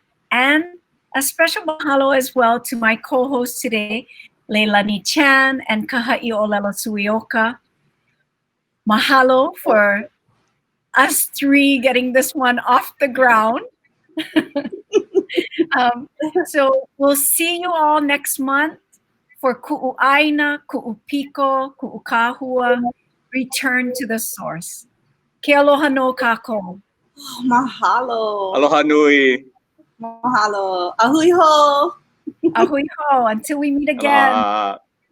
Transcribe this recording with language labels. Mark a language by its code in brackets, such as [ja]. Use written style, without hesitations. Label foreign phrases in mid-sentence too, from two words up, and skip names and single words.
[en] And a special mahalo as well to my co-hosts today, Leilani Chan and Kaha'i Olelo Suioka. Mahalo for us 3 getting this one off the ground. So we'll see you all next month for ʻāina, Kuʻu Piko, Kuʻu Kahua, Return to the Source. [haw] Ke aloha no kākou. Mahalo. Aloha nui. Mahalo. Ahui ho. Ahui ho. [en] Until we meet again. Aloha.